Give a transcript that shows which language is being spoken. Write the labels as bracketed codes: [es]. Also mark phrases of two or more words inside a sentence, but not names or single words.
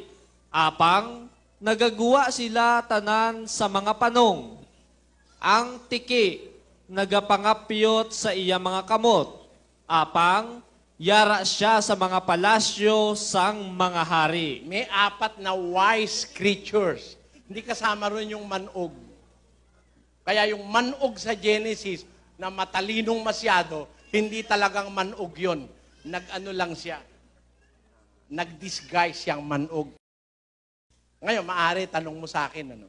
[hil] Apang nagagawa sila tanan sa mga panong. Ang tiki, nagapangapyot sa iya mga kamot. Apang yara siya sa mga palasyo sang mga hari. [tl] May 4 na [en] wise creatures. [tl] Hindi kasama ron yung manog. Kaya yung manog sa Genesis na matalinong masyado, hindi talagang manog yun. Nag-ano lang siya. Nag-disguise siyang manog. Ngayon, maaari tanong mo sa akin, ano?